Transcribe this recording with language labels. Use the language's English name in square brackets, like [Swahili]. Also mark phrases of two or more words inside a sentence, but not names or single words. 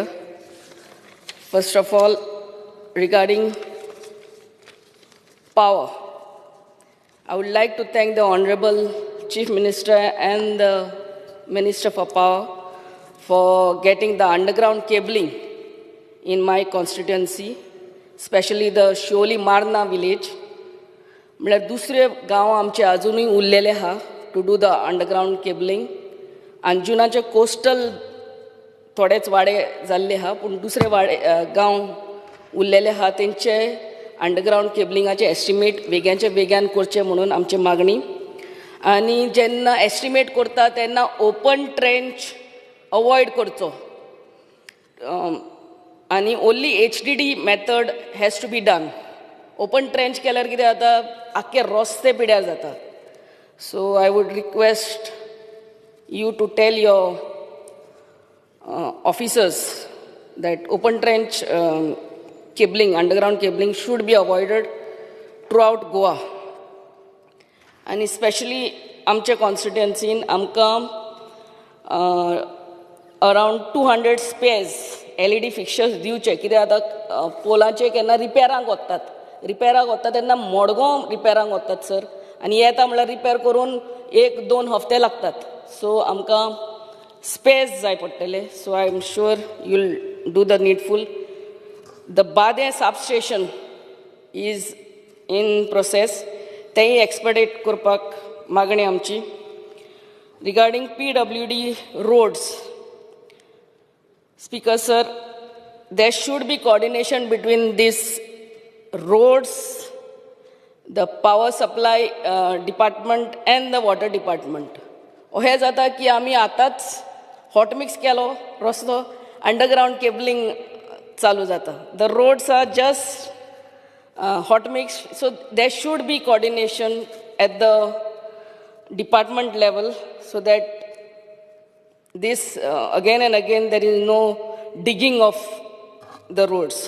[English] First of all, regarding power, I would like to thank the Honorable Chief Minister and the Minister for Power for getting the underground cabling in my constituency, especially the Sholi Marna village. [Konkani] म्हळ्यार दुसरे गांव आमचे अजूनही उरलेले आहा [English] to do the underground cabling. [Konkani] अंजुनाचे कोस्टल थोडेच वाडे जाल्ले आहा, पूण दुसरे गांव उरलेले आहा तेंचे अंडरग्राउंड केबलिंगाचे एस्टिमेट वेग्याचे वेग्यान करचे म्हणून आमची मागणी. आनी जेन्ना एस्टिमेट करता तेन्ना [English] open trench [Konkani] अवॉयड करचो, आनी [English] only HDD method has to be done. open trench [Konkani] केल्यार कितें जाता, आख्खे रस्ते पिड्यार जाता. [English] so I would request you to tell your officers that open trench cabling, underground cabling should be avoided throughout Goa. And especially [Konkani] amche constituency in amka around 200 spares LED fixtures diwche, कित्याक आतां पोलांचे केन्ना रिपेरांक वतात तेन्ना मडगांव रिपेरांक वतात सर, आनी येता म्हळ्यार रिपेर करून 1-2 हफ्ते लागतात. So आमकां स्पेस जाय पडटले. [English] so I am sure you will do the needful. The Bade substation is in process. They expedite [Konkani] kurpak magani amchi. [English] Regarding PWD roads, Speaker Sir, there should be coordination between these roads, the power supply department and the water department. [Konkani] हे जाता की आम्ही आताच [English] hot mix [Konkani] केलो रस्तो [English] underground cabling [Konkani] चालू जाता. [English] The roads are just hot mix, so there should be coordination at the department level so that this again and again there is no digging of the roads.